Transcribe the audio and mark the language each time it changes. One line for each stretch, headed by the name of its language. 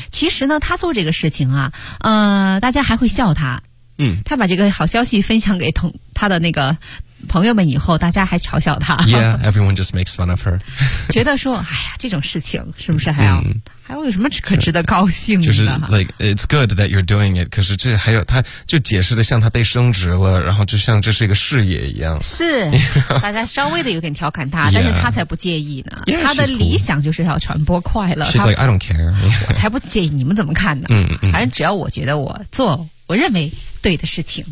Chinese: 其实呢，他做这个事情啊，大家还会笑他。嗯。他把这个好消息分享给他的那个朋友们以后，大家还嘲笑他。
English: Yeah, everyone just makes fun of her.
Chinese: 觉得说，哎呀，这种事情是不是还要？还有什么可值得高兴的？
English: 就是 like it's good that you're doing it.
Chinese: 可是这还有，他就解释的像他被升职了，然后就像这是一个事业一样。是，大家稍微的有点调侃他，
English: yeah.
Chinese: 但是他才不介意呢。
English: Yeah,
Chinese: 他的理想就是要传播快乐。
English: She's like I don't care.、Yeah.
Chinese: 我才不介意，你们怎么看呢？嗯嗯。反正只要我觉得我做我认为对的事情。